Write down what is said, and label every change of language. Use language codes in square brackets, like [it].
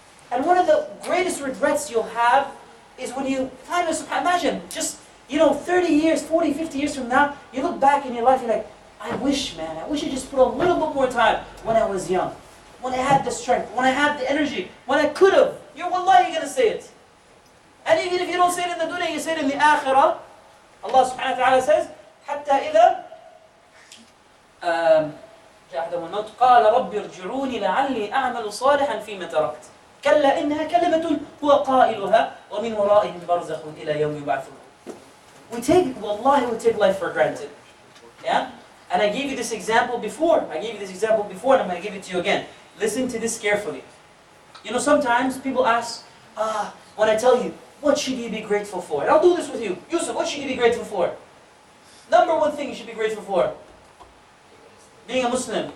[en] And one of the greatest regrets you'll have is when you find yourself, imagine, just, 30 years, 40, 50 years from now, you look back in your life, you're like, I wish I just put a little bit more time when I was young. When I had the strength, when I had the energy, when I could have. Wallahi, you're going to say it. And even if you don't say it in the dunya, you say it in the akhirah. Allah subhanahu wa ta'ala says, [ar] حتى إذا جاءهم الموت قال رب ارجعوني لعلي أعمل صالحا فيما تركت كلا إنها كلمة هو قائلها ومن ورائهم برزخ إلى يوم يبعثون. [en] We take life for granted. Yeah? And I gave you this example before. And I'm going to give it to you again. Listen to this carefully. Sometimes people ask, when I tell you, what should you be grateful for? And I'll do this with you. Yusuf, what should you be grateful for? Number one thing you should be grateful for. Being a Muslim.